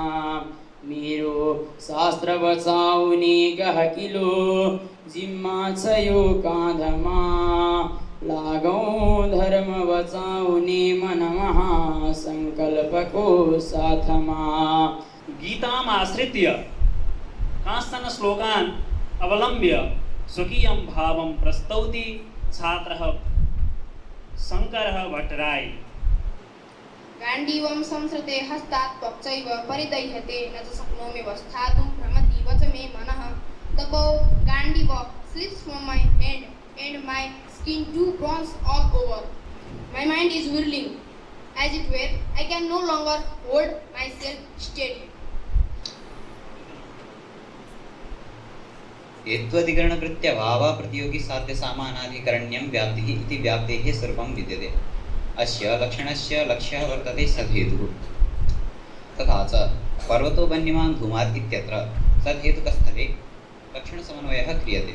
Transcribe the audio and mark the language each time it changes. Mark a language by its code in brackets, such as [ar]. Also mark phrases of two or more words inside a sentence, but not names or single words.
[ne] मेरो शास्त्र बचाउने गहकिलो जिम्मा छ यो काँधमा, लागौं धर्म बचाउने मनमहा संकल्पको साथमा। [sa] गीताम् आश्रित्य कांश्चन श्लोकान् अवलम्ब्य स्वकीयं भावं प्रस्तौति छात्रः शङ्करः भट्टराय। गाण्डीवं संसृते हस्तात् पक्षैव परिदह्यते, न च शक्नोमि स्थातुं भ्रमति वच मे मनः। [en] The bow Gandiva slips from my hand and my skin too bronze all over. My mind is whirling, as it were. I can no longer hold myself steady. [sa] हेत्वधिकरणकृत्य भावप्रतियोगी साध्य सामानाधिकरण्यं व्याप्तिः इति व्याप्तेः स्वरूपं विद्यते। अस्य लक्षणस्य लक्ष्यः वर्तते सद्हेतुः। तथा च पर्वतो वह्निमान् धूमात् इत्यत्र सद्हेतुकस्थले लक्षणसमन्वयः क्रियते।